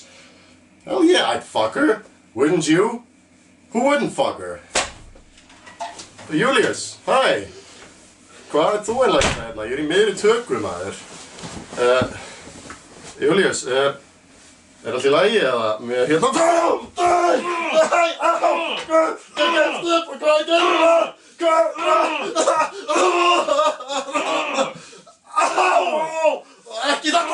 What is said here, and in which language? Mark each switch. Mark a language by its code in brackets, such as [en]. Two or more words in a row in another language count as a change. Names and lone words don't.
[en] Hell yeah, I'd fuck her. Wouldn't you? Who wouldn't fuck her? Julius, hi. [is] Hvað þú eiginlega hérna? Ég í miðri tökum, maður. Julius, allt í lagi eða með hérna? Ekki það!